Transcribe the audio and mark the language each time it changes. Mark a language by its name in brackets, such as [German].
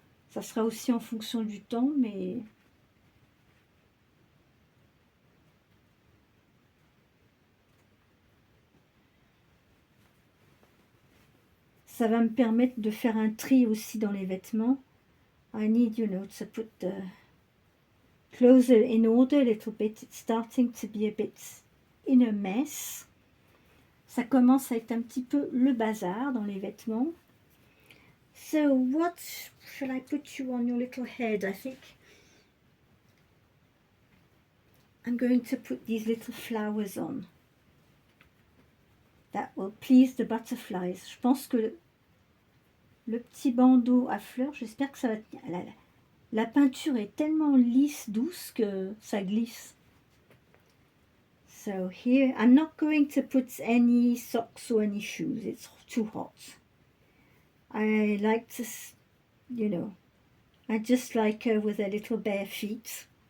[French] Ça sera aussi en fonction du temps, mais ça va me permettre de faire un tri aussi dans les vêtements. [English] I need, to put the clothes in order a little bit. It's starting to be a bit in a mess. [French] Ça commence à être un petit peu le bazar dans les vêtements. [English] So what shall I put you on your little head? I think I'm going to put these little flowers on. That will please the butterflies. [French] Je pense que le petit bandeau à fleurs, j'espère que ça va tenir. La peinture est tellement lisse, douce que ça glisse. [English] So here, I'm not going to put any socks or any shoes. It's too hot. I like to, I just like her with her little bare feet.